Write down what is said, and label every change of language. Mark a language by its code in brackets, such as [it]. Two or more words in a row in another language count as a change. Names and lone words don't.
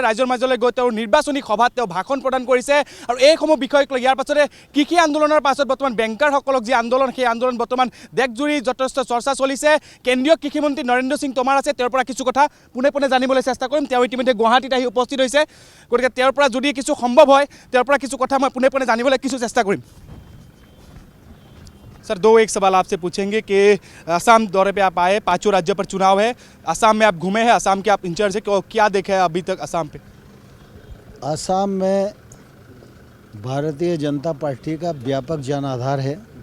[as] ৰাইজৰ মাজলৈ গৈ তেওঁ নিৰ্বাচনী সভাত তেওঁ ভাষণ প্ৰদান কৰিছে। আৰু এইসমূহ বিষয়ক লৈ ইয়াৰ পাছতে কৃষি আন্দোলনৰ পাছত বৰ্তমান বেংকাৰসকলক যি আন্দোলন, সেই আন্দোলন বৰ্তমান দেশজুৰি যথেষ্ট চৰ্চা চলিছে। কেন্দ্ৰীয় কৃষিমন্ত্ৰী নৰেন্দ্ৰ সিং তোমাৰ আছে। তেওঁৰ পৰা কিছু কথা পোনে পোনে জানিবলৈ চেষ্টা কৰিম। তেওঁ ইতিমধ্যে গুৱাহাটীত আহি উপস্থিত হৈছে। গতিকে তেওঁৰ পৰা যদি কিছু সম্ভৱ হয়, তেওঁৰ পৰা কিছু কথা মই পোনে পোনে জানিবলৈ কিছু চেষ্টা কৰিম। [hi] सर, 1 सवाल आपसे पूछेंगे कि असम दौरे पे आप आए, 5 राज्यों पर चुनाव है, असम में आप घूमे हैं, असम के आप इंचार्ज है, क्या देखे हैं अभी तक असम पे? असम में भारतीय जनता पार्टी का व्यापक जनाधार है।